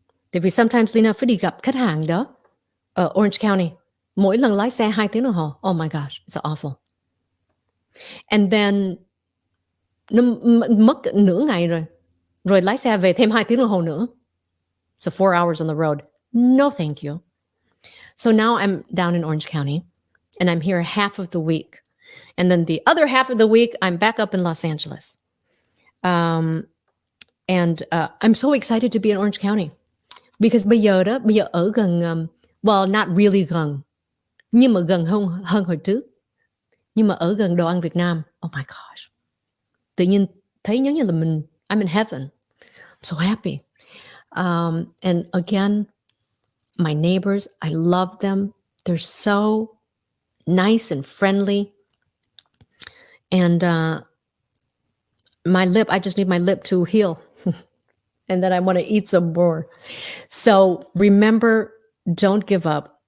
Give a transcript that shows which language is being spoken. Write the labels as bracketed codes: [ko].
[vi] Tại vì [en] sometimes [vi] Leyna phải đi gặp khách hàng đó ở Orange County. Mỗi lần lái xe 2 tiếng đồng hồ. [en] Oh my gosh, it's awful. And then [vi] nó mất nửa ngày rồi. Rồi lái xe về thêm 2 tiếng đồng hồ nữa. [en] So 4 hours on the road. No, thank you. So now I'm down in Orange County and I'm here half of the week. And then the other half of the week, I'm back up in Los Angeles. And I'm so excited to be in Orange County because [vi] bây giờ ở gần, [en] well, not really gần, [vi] nhưng mà gần hơn hồi trước. Nhưng mà ở gần đồ ăn Việt Nam. [en] Oh my gosh. [vi] Tự nhiên thấy giống như là [en] I'm in heaven. I'm so happy. And again, my neighbors, I love them. They're so nice and friendly. And my lip, I just need my lip to heal. And then I want to eat some more. So remember, don't give up.